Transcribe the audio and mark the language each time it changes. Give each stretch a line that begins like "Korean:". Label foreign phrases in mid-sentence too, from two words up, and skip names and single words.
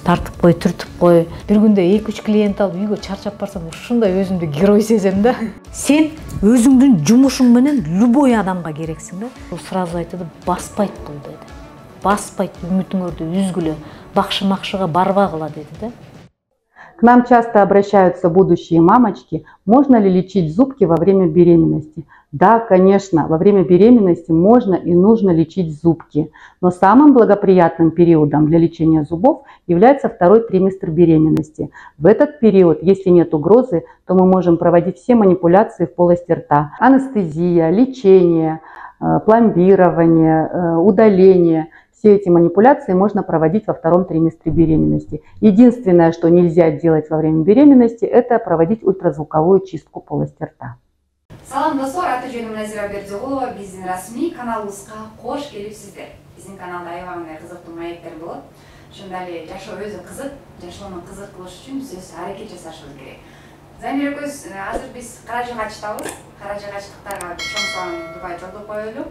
Kyrgyz: Тартып кой, түртүп кой. Бир күндө 2-3 клиент алып үйгө чарчап барсам, ушундай өзүмдү герой сезем да. Сен өзүңдүн жумушуң менен любой адамга керексиң да. Ул сразу айтты, баспайт бул деди. Баспайт, үмүтүңөрдү үзгүлө, бакшы-макшыга барбагыла деди да.
Russian: К нам часто обращаются будущие мамочки, можно ли лечить зубки во время беременности. Да, конечно, во время беременности можно и нужно лечить зубки, но самым благоприятным периодом для лечения зубов является второй триместр беременности. В этот период, если нет угрозы, то мы можем проводить все манипуляции в полости рта. Анестезия, лечение, пломбирование, удаление. Все эти манипуляции можно проводить во втором триместре беременности. Единственное, что нельзя делать во время беременности, это проводить ультразвуковую чистку полости рта.
Kyrgyz: Салам достор, аты-жөнүм Назира Бердиғұлова, биздин расмий каналыбызга кош келипсиздер. Биздин каналда аябагандай кызыктуу маектер болот. Ошондой эле жашоо өзү кызык, жашоону кызык кылыш үчүн биз өз аракет жасашыбыз керек. Замир экөөбүз азыр биз Каражыгачтабыз. Каражыгачтыктарга чоң салам Дубай жолдоп коелу.